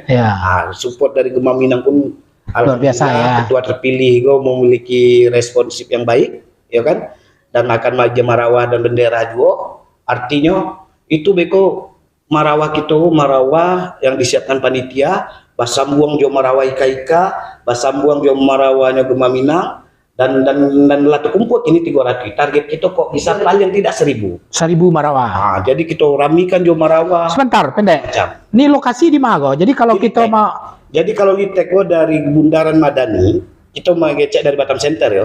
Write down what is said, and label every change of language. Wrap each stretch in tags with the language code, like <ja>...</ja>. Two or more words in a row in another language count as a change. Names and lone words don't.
<id>Support dari Gemaminang pun luar biasa ya. Ketua terpilih go memiliki responsif yang baik, ya kan? Dan akan maju Marawah dan bendera juga. Artinya itu beko Marawah yang disiapkan panitia,</id> <min>basambung jo Marawah ika, basambung jo Marawahnya Gemaminang.</min> <id>Dan lah terkumpul ini 300. Target kita kok bisa paling tidak 1000 Marawah. Jadi kita ramikan jo Marawah. Sebentar pendek. Ini lokasi di mana? Jadi kalau kita mau, jadi kalau di teko dari Bundaran Madani, kita mau ngecek dari Batam Center ya.</id>